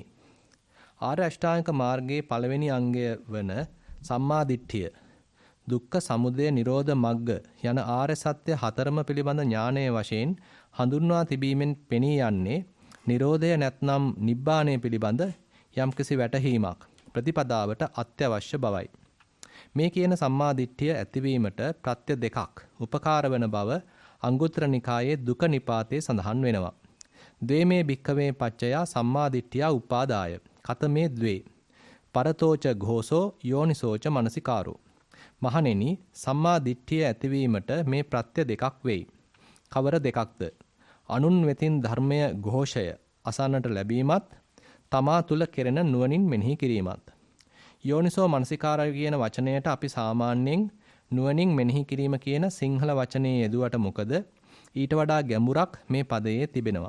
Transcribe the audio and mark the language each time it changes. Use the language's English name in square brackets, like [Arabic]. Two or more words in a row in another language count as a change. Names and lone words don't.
[Sinhala] ආර්ය අෂ්ටාංගික මාර්ගයේ පළවෙනි අංගය වන සම්මා දිට්ඨිය, දුක්ඛ සමුදය නිරෝධ මග්ග යන ආර්ය සත්‍ය හතරම පිළිබඳ ඥානයේ වශයෙන් හඳුන්වා තිබීමෙන් පෙනී යන්නේ නිරෝධය නැත්නම් නිබ්බාණය පිළිබඳ යම්කිසි වැටහීමක් ප්‍රතිපදාවට අත්‍යවශ්‍ය බවයි. මේ කියන සම්මා දිට්ඨිය ඇතිවීමට ප්‍රත්‍ය දෙකක් උපකාර වන බව අංගුත්තර නිකායේ දුක නිපාතේ සඳහන් වෙනවා. [Pali] ද්වේමේ භික්ඛවේ පච්චයා සම්මා දිට්ඨිය උපාදාය. කතමේ ද්වේ. පරතෝච ഘോഷෝ යෝනිසෝච මනසිකාරෝ. [Sinhala] මහණෙනි, සම්මා දිට්ඨිය ඇතිවීමට මේ ප්‍රත්‍ය දෙකක් වෙයි. කවර දෙකක්ද? අනුන් වෙතින් ධර්මය ഘോഷය අසන්නට ලැබීමත්, තමා තුල කෙරෙන නුවණින් මෙනෙහි කිරීමත්. යෝනිසෝ මනසිකාරය කියන වචනයට අපි සාමාන්‍යයෙන් නුවණින් මෙනෙහි කිරීම කියන සිංහල වචනේ යෙදුවට මොකද ඊට වඩා ගැඹුරක් මේ පදයේ තිබෙනවා.